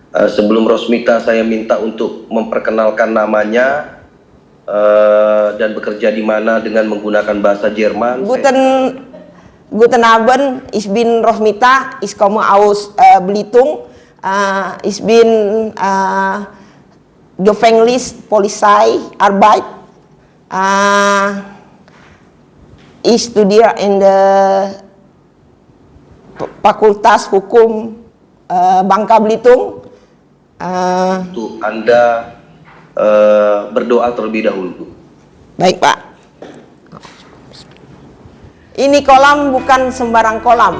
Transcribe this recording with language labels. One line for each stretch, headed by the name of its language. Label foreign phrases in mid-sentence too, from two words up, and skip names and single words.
Indonesian: Sebelum Rosmita, saya minta untuk memperkenalkan namanya dan bekerja di mana dengan menggunakan bahasa Jerman.
German: Guten Abend, ich bin Rosmita, ich komme aus Belitung, ich bin Gefängnis Polizei Arbeit, ich studiere in der Fakultas Hukum Bangka Belitung.
Indonesian: Untuk Anda berdoa terlebih dahulu. Baik, Pak. Ini kolam bukan sembarang kolam.